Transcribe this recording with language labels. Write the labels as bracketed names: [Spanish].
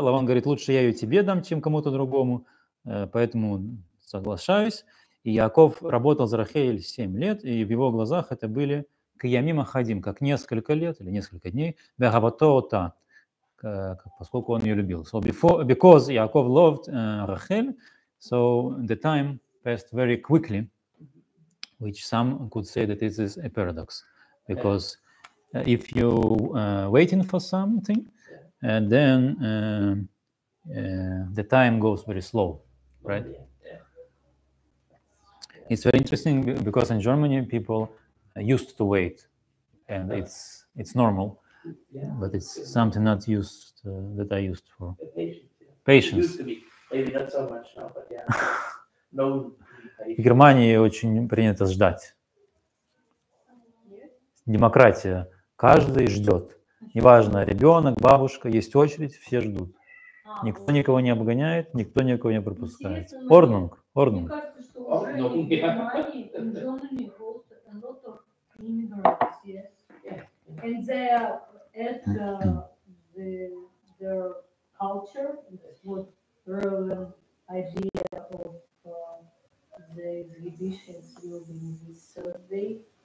[Russian] Лаван говорит, лучше я ее тебе дам, чем кому-то другому, поэтому соглашаюсь. И Яков работал за Рахель 7 лет, и в его глазах это были [Hebrew] киямим ахадим, [Russian] как несколько лет или несколько дней, бегаватота, поскольку он ее любил. [English] So because Yaakov loved Rachel, so the time passed very quickly, which some could say that this is a paradox. Because if you waiting for something, and then the time goes very slow, right? It's very interesting because in Germany people used to wait, and it's normal, but it's something not used that I used for. Patience. Used to be. Maybe not so much now, but yeah. No. [Russian] В Германии очень принято ждать. Демократия. Каждый ждет. Неважно, ребенок, бабушка, есть очередь, все ждут. Никто никого не обгоняет, никто никого не пропускает. Орднунг. Мне кажется, что уже в Германии, [English] in Germany, also a lot of immigrants, yes. And they add their culture, what relevant idea of the exhibitions will be this Thursday.